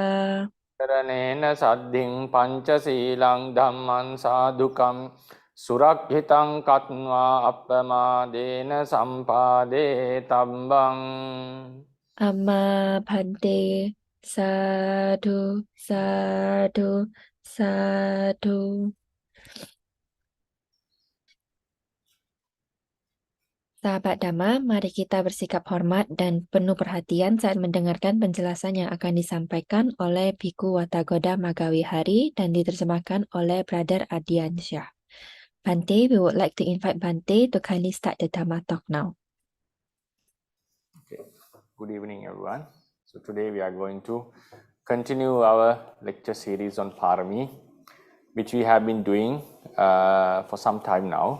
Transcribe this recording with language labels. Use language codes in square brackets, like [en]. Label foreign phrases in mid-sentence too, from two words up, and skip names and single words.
[pi] කරණේන සද්ධින් පංචශීලං ධම්මං සාදුකම් සුරක්ෂිතං කତ୍වා අප්පමාදේන සම්පාදේ තබ්බං. Amma bhante. Sadhu, sadhu, sadhu. [id] Sahabat Dhamma, mari kita bersikap hormat dan penuh perhatian saat mendengarkan penjelasan yang akan disampaikan oleh Bhikkhu Watagoda Maggavihā dan diterjemahkan oleh Brother Adiansyah. [en] Bhante, we would like to invite Bhante to kindly start the Dhamma talk now. Okay. Good evening, everyone. So today we are going to continue our lecture series on Pāramī, which we have been doing for some time now.